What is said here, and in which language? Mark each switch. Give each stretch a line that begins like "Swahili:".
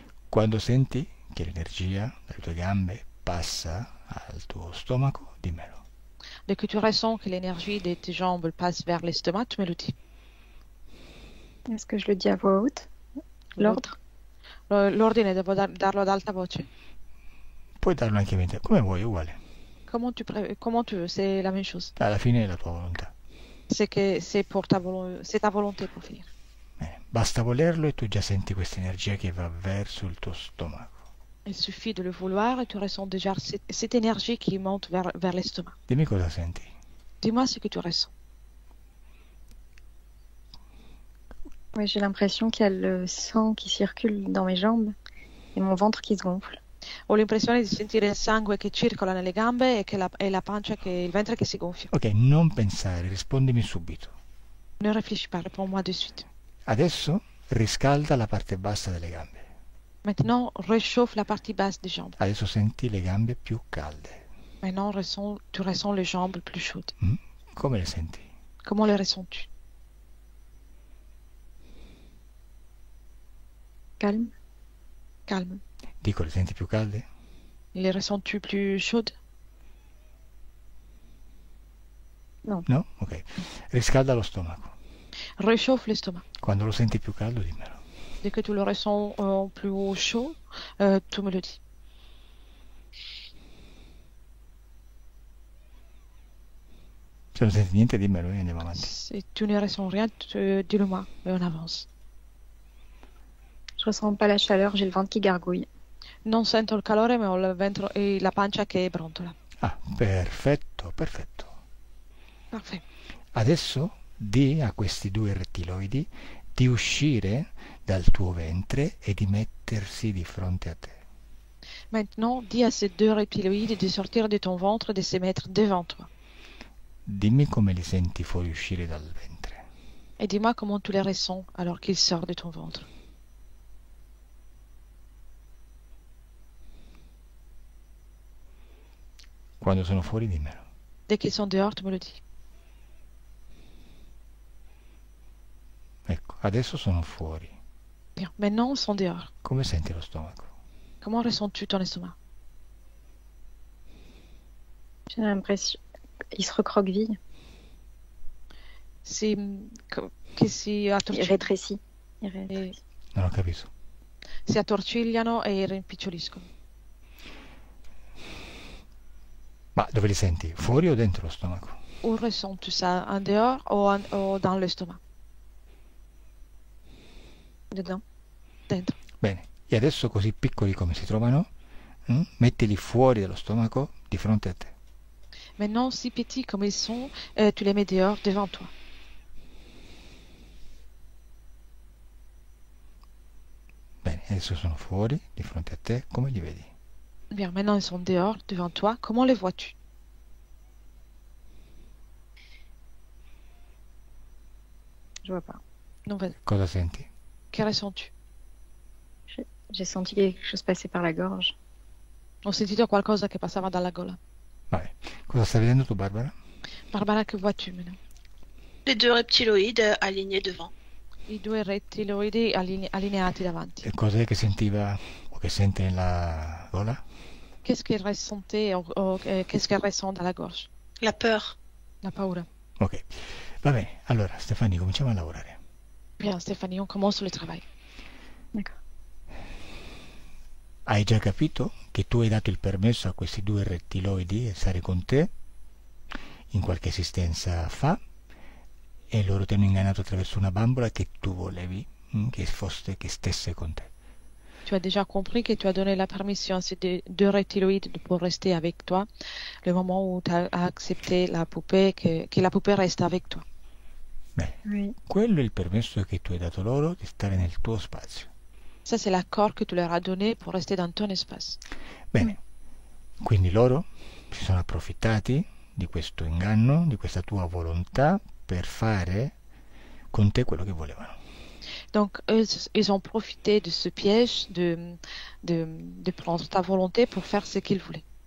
Italian: Quando senti che l'energia dalle tue gambe passa al tuo stomaco, dimmelo.
French: Dès que tu ressens que l'énergie de tes jambes passe vers l'estomac, tu me le dis. Est-ce que je le dis à voix haute? L'ordre?
Italian: L'ordine devo darlo ad alta voce. Puoi darlo anche a mente, come vuoi, uguale.
French: Comment tu veux, c'est la même chose.
Italian: Alla fine è la tua volontà.
French: C'est que c'est ta volonté pour finir.
Italian: Bene, basta volerlo e tu già senti questa energia che va verso il tuo stomaco.
French: Il suffit de le vouloir et tu ressens déjà cette énergie qui monte vers l'estomac.
Italian: Dimmi cosa senti.
French: Dis-moi ce que tu ressens. Oui, j'ai l'impression qu'il y a le sang qui circule dans mes jambes et mon ventre qui se gonfle.
Italian: Ho l'impressione di sentire il sangue che circola nelle gambe e la pancia il ventre che si gonfia. Ok, non pensare, rispondimi subito.
French: Ne réfléchis pas, réponds-moi de suite.
Italian: Adesso riscalda la parte bassa delle gambe.
French: Maintenant, réchauffe la partie basse des jambes.
Italian: Adesso senti le gambe più calde.
French: Maintenant, tu ressens les jambes plus chaudes.
Italian: Come le senti?
French: Comment les ressens-tu? Calme. Calme.
Italian: Dico, le senti più calde?
French: Les ressens-tu plus chaudes?
Italian: No. No? Ok. Riscalda lo stomaco.
French: Réchauffe l'estomac.
Italian: Quando lo senti più caldo, dimmelo.
French: Dès que tu le ressens plus chaud, tu me le dis.
Italian: Se non senti niente, dimmelo e andiamo avanti.
French: Si tu ne ressens rien, dis-le-moi et on avance. Je ressens pas la chaleur, j'ai le ventre qui gargouille.
Italian: Non sento il calore, ma ho il ventre e la pancia che brontola. Ah, perfetto, perfetto.
French: Parfait.
Italian: Adesso di a questi due rettiloidi di uscire dal tuo ventre e di mettersi di fronte a te.
French: Maintenant, dis à ces deux reptiloïdes de sortir de ton ventre et de se mettre devant toi.
Italian: Dimmi come li senti fuoriuscire dal ventre.
French: Et dis-moi comment tu les ressens alors qu'ils sortent de ton ventre.
Italian: Quando sono fuori, dimmelo.
French: Dès qu'ils sont dehors, tu me le dis.
Italian: Ecco, adesso sono fuori.
French: Bien. Maintenant, ils sont dehors.
Italian: Come senti lo stomaco?
French: Comment ressens-tu ton estomac? J'ai l'impression qu'il se recroqueville.
Italian: Che si
French: Il rétrécit. Il rétrécit.
Italian: Non ho capito. Si attorcigliano e rimpiccioliscono. Ma dove li senti? Fuori o dentro lo stomaco?
French: Où ressens-tu ça? En dehors ou dans l'estomac? Dedans.
Italian: Dentro. Bene, e adesso così piccoli come si trovano, mettili fuori dallo stomaco di fronte a te.
French: Maintenant, si petits comme ils sont, tu les mets dehors devant toi.
Italian: Bene, adesso sono fuori di fronte a te, come li vedi?
French: Bien, maintenant ils sont dehors devant toi. Comment les vois-tu? Je vois pas. Non, vas-y.
Italian: Cosa senti?
French: Que ressens-tu? J'ai senti quelque chose passer par la gorge.
Italian: Ho sentito qualcosa che passava dalla gola. Vabbè, cosa stai vedendo tu, Barbara?
French: Barbara, che vois-tu maintenant? Les deux reptiloïdes alignés devant.
Italian: I due rettiloidi allineati davanti. E cos'è che sentiva o che sente nella gola?
French: Qu'est-ce qu'il ressentait qu'est-ce qu'elle ressent dans la gorge? La peur.
Italian: La paura. Ok, va bene. Allora, Stefani, cominciamo a lavorare.
French: Bien, Stéphanie, on commence le travail. D'accord.
Italian: Hai già capito che tu hai dato il permesso a questi due rettiloidi di stare con te in qualche esistenza fa e loro ti hanno ingannato attraverso una bambola che tu volevi che stesse con te.
French: Tu as déjà compris que tu as donné la permission à ces deux reptiloïdes pour rester avec toi, le moment où tu as accepté la poupée, que la poupée reste avec toi.
Italian: Bene,
French: Oui.
Italian: quello è il permesso che tu hai dato loro di stare nel tuo spazio.
French: Ça, c'est l'accord que tu leur as donné pour rester dans ton espace.
Italian: Bene, quindi loro si sono approfittati di questo inganno, di questa tua volontà per fare con te quello che volevano.
French: Donc, ils ont profité de ce piège de prendre ta volonté pour faire ce qu'ils voulaient.